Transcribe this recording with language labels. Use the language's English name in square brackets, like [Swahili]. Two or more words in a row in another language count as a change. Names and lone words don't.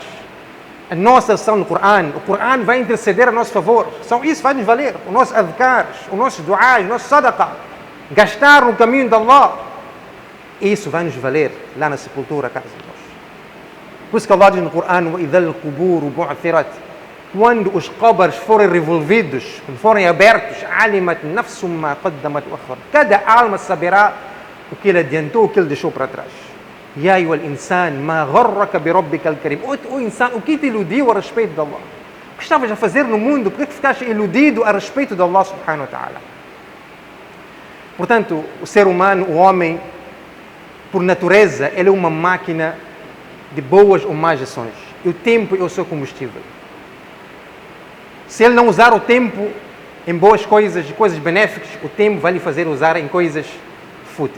[Portuguese] A nossa ação no Corão. O Corão vai interceder a nosso favor. Isso vai nos valer. O nosso adhkar, o nosso duá, o nosso sadaqa. Gastar no caminho de Allah. Isso vai nos valer lá na sepultura, caros irmãos. Por isso que Allah diz no Corão: [Arabic] وَإِذَا الْقُبُورُ بُعْثِرَتْ. [Portuguese] Quando os qabrs forem revolvidos, quando forem abertos, [Arabic] عَلِمَتْ نَفْسٌ مَا قَدَّمَتْ وَأَخَّرَتْ. [Portuguese] Cada alma saberá o que ele adiantou, o que ele deixou para trás. [Arabic] يَا أَيُّهَا الْإِنسَانِ مَا غَرَّكَ بِرَبِّكَ الْكَرِيمِ. [Portuguese] O insan, o que te iludiu a respeito de Allah? O que estavas a fazer no mundo? Por que ficaste iludido a respeito de Allah [Arabic] سبحانه وتعالى? [Portuguese] Portanto, o ser humano, o homem, por natureza, ele é uma máquina de boas ou más ações. E o tempo é o seu combustível. Se ele não usar o tempo em boas coisas, coisas benéficas, o tempo vai lhe fazer usar em coisas fúteis.